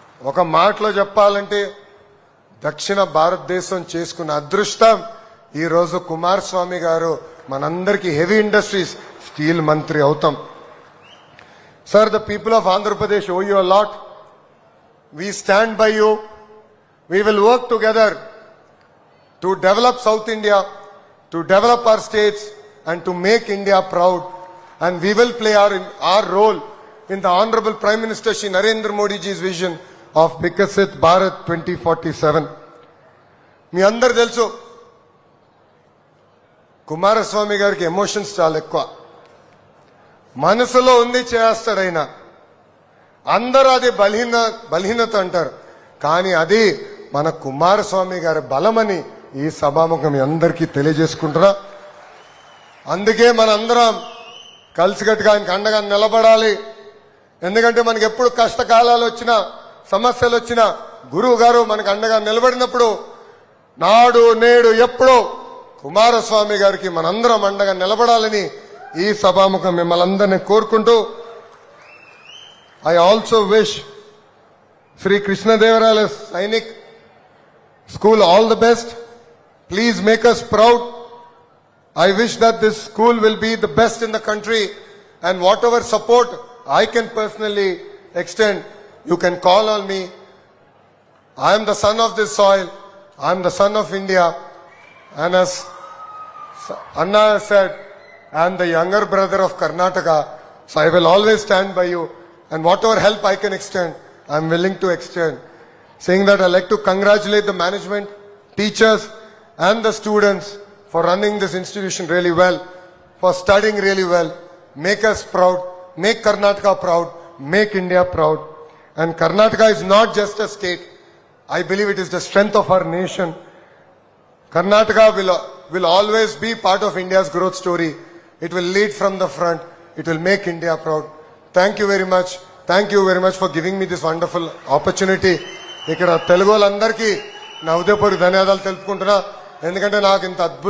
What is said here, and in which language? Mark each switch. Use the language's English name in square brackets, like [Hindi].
[Telugu] ఒక మాటలో చెప్పాలంటే దక్షిణ భారతదేశం చేసుకున్న అదృష్టం ఈ రోజు కుమారస్వామి గారు మనందరికీ హెవీ ఇండస్ట్రీస్ స్టీల్ మంత్రి అవుతాం. [English] Sir, the people of Andhra Pradesh oh you a lot. We stand by you. We will work together to develop South India, to develop our states and to make India proud. And we will play our role in the Honorable Prime Minister Shri Narendra Modi ji's vision of Viksit Bharat 2047. [Telugu] మీ అందరు తెలుసు కుమారస్వామి గారికి emotions చాలా ఎక్కువ. మనసులో ఉంది చేస్తాడైనా. అందరూ అది బలహీనత అంటారు, కానీ అది మన కుమారస్వామి గారి బలమని ఈ సభాముఖం మీ అందరికీ తెలియజేసుకుంటున్నా. అందుకే మనందరం కలిసికట్టుగా ఆయనకు అండగా నిలబడాలి. ఎందుకంటే మనకి ఎప్పుడు కష్టకాలాలు వచ్చినా సమస్యలు వచ్చినా గురువు గారు మనకు అండగా నిలబడినప్పుడు నాడు నేడు ఎప్పుడో కుమారస్వామి గారికి మనందరం అండగా నిలబడాలని ఈ సభాముఖం మిమ్మల్ని అందరినీ కోరుకుంటూ, [English] I also wish Sri Krishnadevaraya's Sainik School all the best. Please make us proud. I wish that this school will be the best in the country, and whatever support I can personally extend, you can call on me. I am the son of this soil. I am the son of India. And as Anna said, I am the younger brother of Karnataka. So I will always stand by you. And whatever help I can extend, I am willing to extend. Saying that, I like to congratulate the management, teachers and the students for running this institution really well, for studying really well. Make us proud, make Karnataka proud, make India proud. And Karnataka is not just a state. I believe it is the strength of our nation. Karnataka will always be part of India's growth story. It will lead from the front. It will make India proud. Thank you very much. Thank you very much for giving me this wonderful opportunity. [Telugu] ఇక్కడ తెలుగు వాళ్ళందరికీ నా హృదయపూర్వక ధన్యవాదాలు తెలుపుకుంటున్నా. ఎందుకంటే నాకు ఇంత అద్భుత